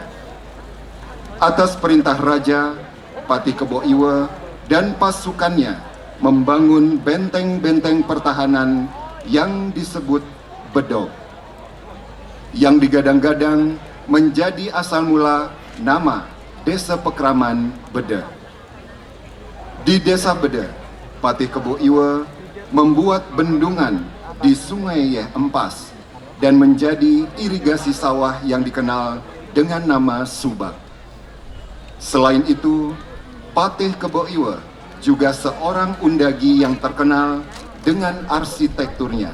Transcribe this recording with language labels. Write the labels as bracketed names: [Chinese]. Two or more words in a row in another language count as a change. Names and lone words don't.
[Indonesian] Atas perintah Raja, Patih Kebo Iwa dan pasukannya membangun benteng-benteng pertahanan yang disebut Bedog, yang digadang-gadang menjadi asal mula nama Desa Pekraman Bede. Di Desa Bede, Patih Kebo Iwa membuat bendungan di Sungai Yeh Empas dan menjadi irigasi sawah yang dikenal dengan nama Subak. Selain itu, Patih Kebo Iwa juga seorang undagi yang terkenal dengan arsitekturnya.